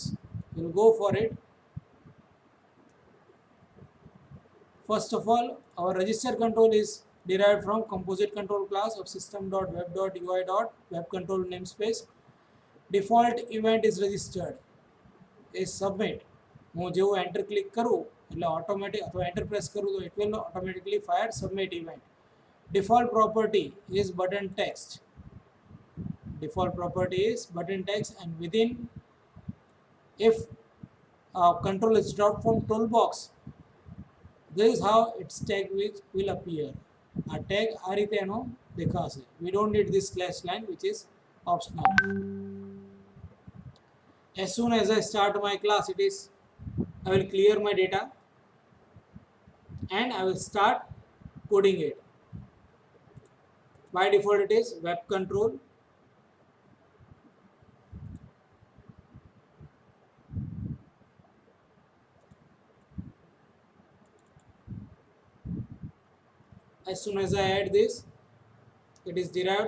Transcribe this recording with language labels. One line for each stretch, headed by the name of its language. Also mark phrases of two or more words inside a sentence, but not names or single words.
English: We'll go for it. First of all, our register control is derived from composite control class of system.web.ui.webcontrol namespace. Default event is registered is submit.
Gujarati: હું જેવું
English: enter click
Gujarati: કરું એટલે ઓટોમેટિક અથવા
English: enter press
Gujarati: કરું તો
English: it will automatically fire submit event. Default property is button text. Default property is button text, and within, if control is dropped from toolbox, this is how its tag will appear.
Gujarati: આ ટેગ આ રીતે એનો દેખાશે.
English: We don't need this slash line which is optional. As soon as I start my class, I will clear my data and I will start coding it. By default it is web control. As soon as I add this, it is derived.